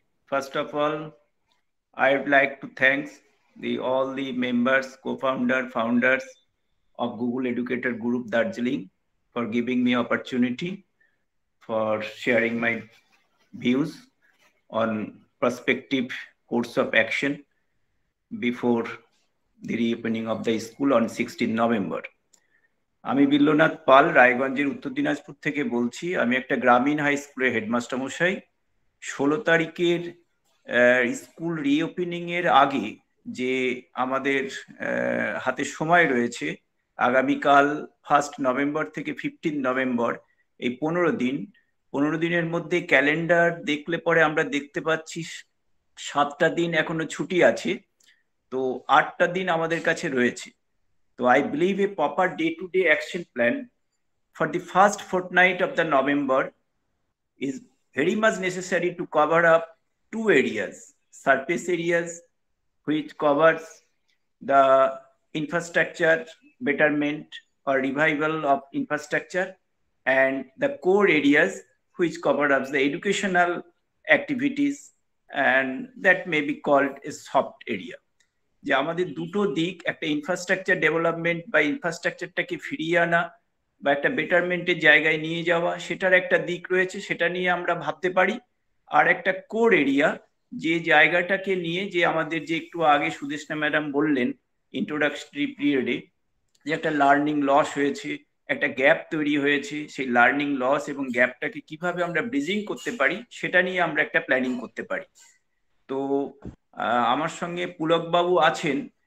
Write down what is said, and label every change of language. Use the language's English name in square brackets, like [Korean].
[English] First of all, I would like to thank all the members, founders of Google Educator Group Darjeeling for giving me opportunity for sharing my views on prospective course of action before the reopening of the school on 16 November. [Bangla] আমি বিল্লনাথ পাল রায়গঞ্জের উত্তর দিনাজপুর থেকে বলছি। আমি একটা গ্রামীণ high স্কুলের headmaster মশাই। 16 তারিখের স্কুল রিওপেনিং এর আগে যে আমাদের হাতে সময় রয়েছে, আগামীকাল 1 নভেম্বর থেকে 15 নভেম্বর, এই 15 দিনের মধ্যে ক্যালেন্ডার দেখলে পরে আমরা দেখতে পাচ্ছি 7টা দিন এখনো ছুটি আছে, তো 8টা দিন আমাদের কাছে রয়েছে। [English] So I believe a proper day-to-day action plan for the first fortnight of the November is very much necessary to cover up 2 areas, surface areas which covers the infrastructure betterment or revival of infrastructure, and the core areas which cover up the educational activities, and that may be called a soft area. [Bangla] যে আমাদের দুটো দিক, একটা infrastructure development বা ইনফ্রাস্ট্রাকচারটাকে ফিরিয়ে আনা বা একটা বেটারমেন্টের জায়গায় নিয়ে যাওয়া, সেটার একটা দিক রয়েছে, সেটা নিয়ে আমরা ভাবতে পারি। আর একটা কোর এরিয়া, যে জায়গাটাকে নিয়ে যে আমাদের যে একটু আগে সুদেষ্ণা ম্যাডাম বললেন ইন্ট্রোডাক্টরি পিরিয়ডে, যে একটা লার্নিং লস হয়েছে, একটা গ্যাপ তৈরি হয়েছে, সেই লার্নিং লস এবং গ্যাপটাকে কিভাবে আমরা ব্রিজিং করতে পারি সেটা নিয়ে আমরা একটা প্ল্যানিং করতে পারি। তো আমার সঙ্গে পুলক বাবু আছেন,